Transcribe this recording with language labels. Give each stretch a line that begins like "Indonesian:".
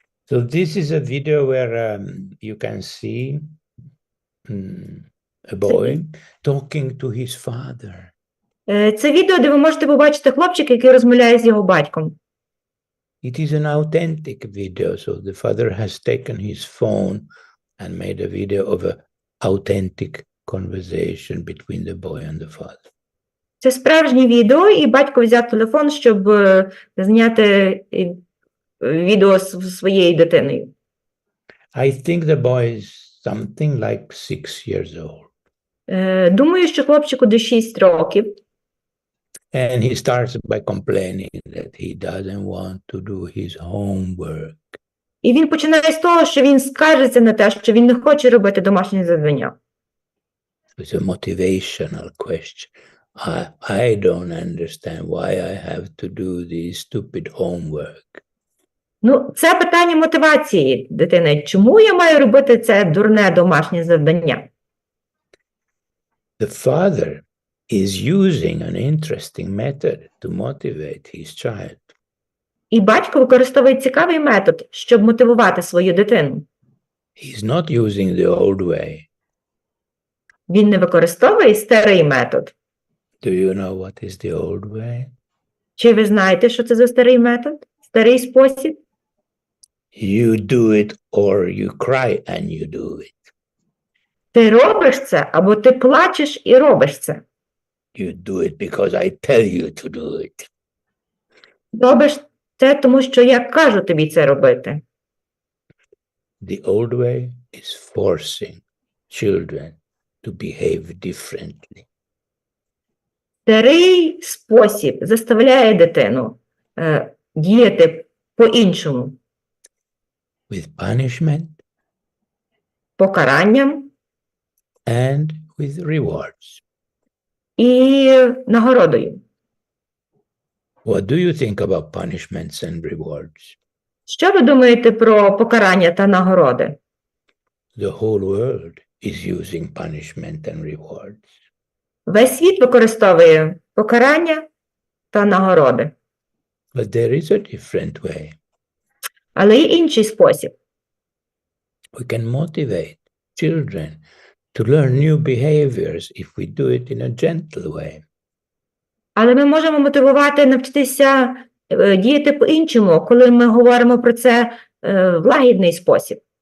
English: So this is a video where you can see a boy talking to his father.
Ukrainian: Це відео, де ви можете побачити хлопчика, який розмовляє з його батьком.
English: It is an authentic video, so the father has taken his phone and made a video of an authentic conversation between the boy and the father.
Ukrainian: Це справжнє відео, і батько взяв телефон, щоб зняти відео з своєю дитиною.
English: I think the boy is something like 6 years old.
Ukrainian: Думаю, що хлопчику десь 6 років.
English: And he starts by complaining that he doesn't want to do his homework.
Ukrainian: І він починає з того, що він скаржиться на те, що він не хоче робити домашнє завдання.
English: It's a motivational question. I don't understand why I have to do this stupid homework.
Ukrainian: Ну, це питання мотивації дитини. Чому я маю робити це дурне домашнє завдання?
English: The father is using an interesting method to motivate his child.
Ukrainian: І батько використовує цікавий метод, щоб мотивувати свою дитину.
English: He's not using the old way.
Ukrainian: Він не використовує старий метод.
English: Do you know what is the old way?
Ukrainian: Чи ви знаєте, що це за старий метод? Старий спосіб?
English: You do it or you cry and you do it.
Ukrainian: Ти робиш це, або ти плачеш і робиш це.
English: You do it because I tell you to do it.
Ukrainian: Робиш це, тому що я кажу тобі це робити.
English: The old way is forcing children to behave differently.
Ukrainian: Старий спосіб заставляє дитину діяти по-іншому.
English: With punishment
Ukrainian: Покаранням
English: and with rewards.
Ukrainian: і нагородою.
English: What do you think about punishments and rewards?
Ukrainian: Що ви думаєте про покарання та нагороди?
English: The whole world is using punishment and rewards.
Ukrainian: Весь світ використовує покарання та нагороди.
English: But there is a different way.
Ukrainian: Але є інший спосіб.
English: We can motivate children to learn new behaviors if we do it in a gentle way.
Ukrainian: Але ми можемо мотивувати навчитися діяти по-іншому, коли ми говоримо про це в лагідний спосіб.